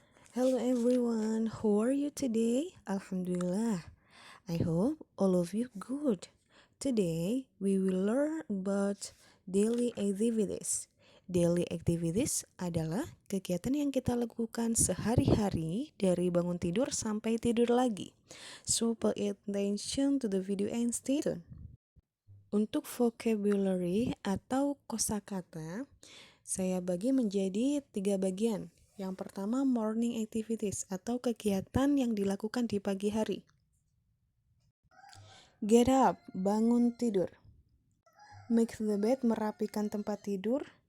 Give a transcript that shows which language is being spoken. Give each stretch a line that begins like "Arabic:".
English: Hello everyone, how are you today? Alhamdulillah. I hope all of you good. Today we will learn about daily activities.
Indonesian: Daily activities adalah kegiatan yang kita lakukan sehari-hari dari bangun tidur sampai tidur lagi.
English: So pay attention to the video and stay tuned.
Indonesian: Untuk vocabulary atau kosakata, saya bagi menjadi 3 bagian. Yang pertama
English: morning activities
Indonesian: atau kegiatan yang dilakukan di pagi hari.
English: Get up,
Indonesian: bangun tidur.
English: Make the bed,
Indonesian: merapikan tempat tidur.